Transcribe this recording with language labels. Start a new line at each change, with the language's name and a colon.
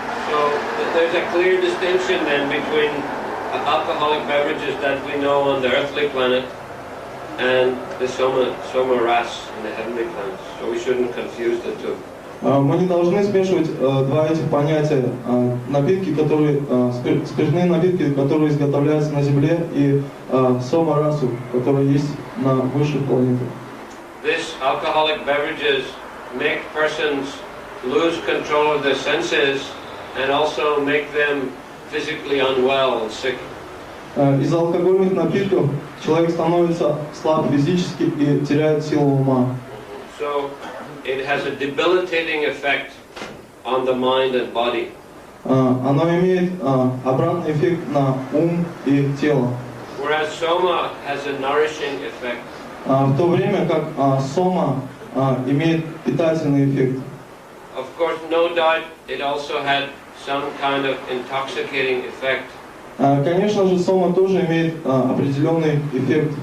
English: So there's a clear distinction then between alcoholic beverages that we know on the earthly planet and the soma ras in the heavenly planets. So we shouldn't confuse the two.
Russian: Мы не должны смешивать два этих понятия: напитки, спиртные напитки, которые изготовляются на Земле, и сома расу, которые есть на высших планетах.
English: This alcoholic beverages make persons lose control of their senses and also make them physically unwell and sick.
Russian: Из-за алкогольных напитков человек становится слаб физически и теряет силу ума.
English: So it has a debilitating effect on the mind and body.
Russian: Оно имеет обратный эффект на ум и тело.
English: Whereas soma has a nourishing effect.
Russian: В то время как сома имеет питательный эффект.
English: Of course, no doubt, it also had some kind of intoxicating effect.
Russian: Конечно же, сома тоже имеет определенный эффект.